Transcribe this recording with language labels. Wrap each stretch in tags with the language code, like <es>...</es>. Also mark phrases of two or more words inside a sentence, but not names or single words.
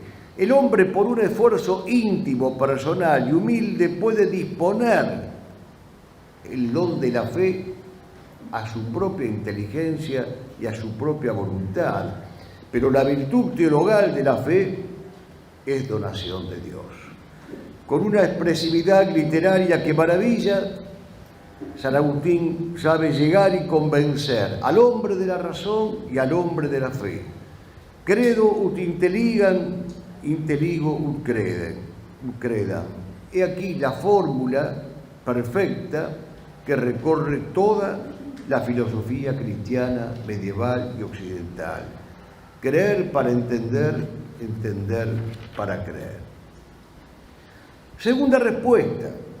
<es>El hombre, por un esfuerzo íntimo, personal y humilde, puede disponer el don de la fe a su propia inteligencia y a su propia voluntad, pero la virtud teologal de la fe es donación de Dios. Con una expresividad literaria que maravilla, San Agustín sabe llegar y convencer al hombre de la razón y al hombre de la fe.</es> <la>Credo ut intelligam, inteligo ut credam.</la> <es>He aquí la fórmula perfecta que recorre toda la filosofía cristiana medieval y occidental. Creer para entender, entender para creer. Segunda respuesta.</es>